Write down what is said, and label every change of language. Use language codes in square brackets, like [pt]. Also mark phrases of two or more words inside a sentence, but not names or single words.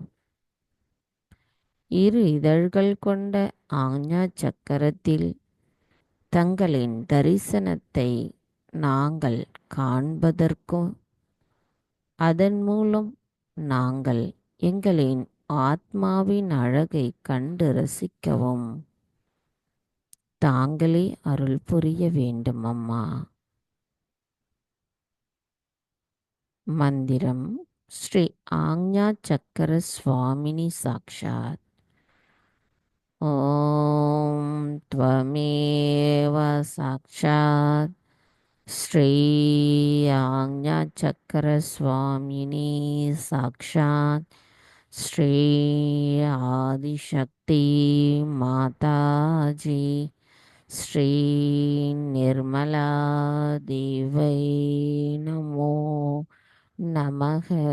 [ta] இரு இதழ்கள் கொண்ட ஆக்ஞா சக்கரத்தில் தங்களின் தரிசனத்தை நாங்கள் காண்பதற்கும் அதன் மூலம் நாங்கள் எங்களின் ஆத்மாவின் அழகை கண்டு ரசிக்கவும் தாங்களே அருள் புரிய வேண்டும் அம்மா. [sa] मन्त्रम् श्री आज्ञा चक्र स्वामिनी साक्षात्. ॐ त्वमेव साक्षात् श्री आज्ञाचक्रस्वामिनी साक्षात् श्री आदिशक्ति माताजी श्री निर्मला देवै नमो நமக.